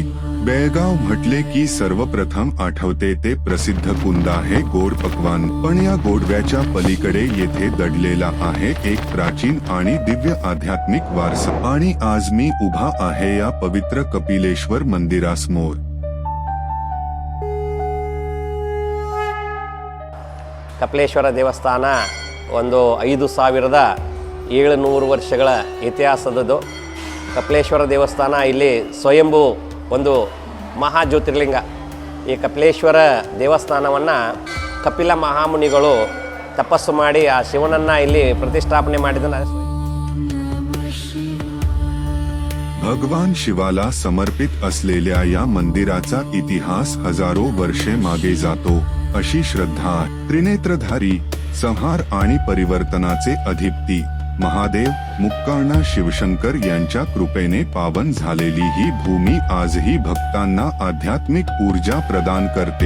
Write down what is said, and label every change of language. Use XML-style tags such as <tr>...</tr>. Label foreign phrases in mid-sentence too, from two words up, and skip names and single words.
<mr>बेळगाव म्हटले की सर्वप्रथम आठवते ते प्रसिद्ध कुंदा हे गोड पक्वान, पण या गोडव्याच्या पलीकडे येथे दडलेला आहे एक प्राचीन आणि दिव्य आध्यात्मिक वारसा। आणि आज मी उभा आहे या पवित्र कपिलेश्वर मंदिरासमोर।</mr> <kn>ಕಪಿಲೇಶ್ವರ ದೇವಸ್ಥಾನ ಒಂದು 5700 ವರ್ಷಗಳ ಇತಿಹಾಸದದು। ಕಪಿಲೇಶ್ವರ ದೇವಸ್ಥಾನ ಇಲ್ಲಿ ಸ್ವಯಂಭೂ ಒಂದು ಮಹಾ ಜ್ಯೋತಿರ್ಲಿಂಗ। ಈ ಕಪಿಲೇಶ್ವರ ದೇವಸ್ಥಾನವನ್ನು ಕಪಿಲ ಮಹಾಮುನಿಗಳು ತಪಸ್ಸು ಮಾಡಿ ಆ ಶಿವನನ್ನು ಇಲ್ಲಿ ಪ್ರತಿಷ್ಠಾಪನೆ ಮಾಡಿದ।</kn> <mr>भगवान शिवाला समर्पित असलेल्या या मंदिराचा इतिहास हजारो वर्षे मागे जातो अशी श्रद्धा आहे। त्रिनेत्रधारी, संहार आणि परिवर्तनाचे अधिपती महादेव मुक्काळना शिवशंकर यांच्या कृपेने पावन झालेली ही भूमी आजही भक्तांना आध्यात्मिक ऊर्जा प्रदान करते।</mr>